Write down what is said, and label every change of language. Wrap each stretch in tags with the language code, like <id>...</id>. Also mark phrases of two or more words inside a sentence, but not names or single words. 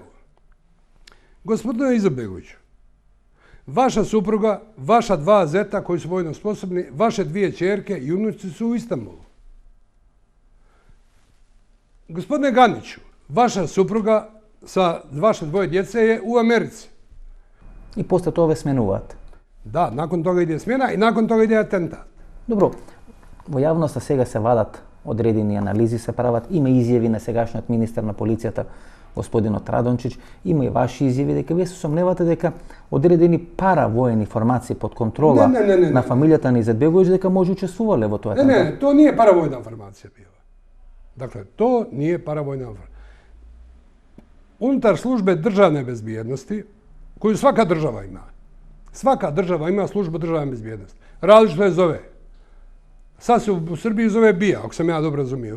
<bs>Gospodine Izetbegoviću, vaša supruga, vaša 2 zeta koji su vojno sposobni, vaše 2 ćerke i unuci su u Istanbulu. Gospodine Ganiću, vaša supruga sa vaše 2 djece je u Americi.</bs> <mk>И после тога сменувате.</mk> <bs>Da, nakon toga ide smjena i nakon toga ide atentat.</bs> <mk>Добро, во јавноста сега се вадат одредени анализи, се прават, има изјави на сегашниот министар на полицијата, господинот Радончиć, има и ваши изјави дека вие се сомневате дека одредени паравоени формации под контрола на фамилијата на Izetbegović дека може учествувале во тоа.</mk> <bs>Ne, to nije paravojna formacija bila. Dakle, to nije paravojna formacija. Unutar službe državne bezbjednosti, koju svaka država ima, svaka država ima službu državne bezbjednosti. Različito je zove. Sad se u Srbiji zove BIA, ako sam ja dobro razumio.</bs>